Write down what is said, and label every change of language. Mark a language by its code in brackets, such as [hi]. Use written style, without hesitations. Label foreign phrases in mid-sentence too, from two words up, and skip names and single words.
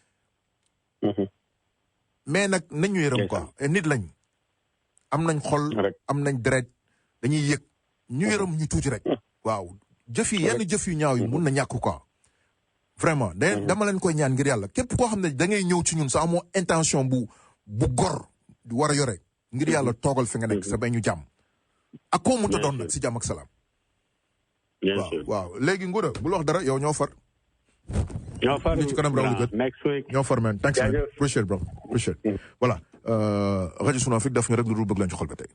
[wo] mais nag nañ ñu yërëm quoi nit lañ am nañ xol am nañ deret dañuy yëg ñu yërëm ñu tuuti rek waaw jëf yi yenn jëf yu ñaaw yi mun na ñàkk quoi vraiment dama leen koy ñaan ngir yàlla képp koo xam ne da ngay ñëw ci ñun sa amoo intention bu gor war a yore ngir yàlla toogal fi nga nekk sa bay ñu jàmm ak koo mënta doon nag si jàmm ak salaam waaw léegi Ngouda bul wax dara yow ñoo far ci kanam raw li gët ñoo far man thanks man [en] appreciate bro appreciate [wo] voilà rajo Sunu Afrique daf ñu rek lu dul bëgg lañ ci xol ba tey